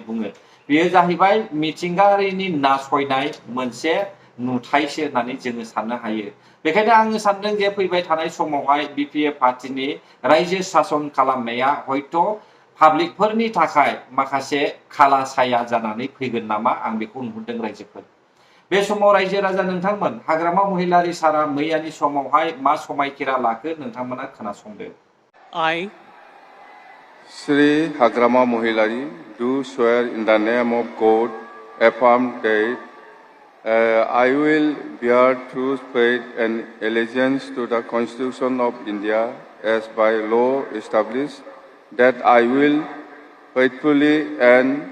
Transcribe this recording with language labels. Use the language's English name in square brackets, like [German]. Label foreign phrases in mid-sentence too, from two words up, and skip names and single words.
[Bodo] बुङो बेयो जाहैबाय मिथिंगायारिनि नासयनाय मोनसे नुथायसो होननानै जोङो साननो हायो बेखायनो आङो सानदों जे फैबाय थानाय समावहाय बिपिएफ पार्टीनि रायजो शासन खालामनाया हयथ' पाब्लिकफोरनि थाखाय माखासे खाला साया जानानै फैगोन नामा आं बेखौ नुहुरदों रायजोफोर बे समाव रायजो राजा नोंथांमोन हाग्रामा महिलारि सारा मैयानि समावहाय मा समायखिरा लाखो नोंथांमोना खोनासंदो [English] Sri Hagrama Mohilari do swear in the name of God, affirm that I will bear true faith and allegiance to the Constitution of India as by law established, that I will faithfully and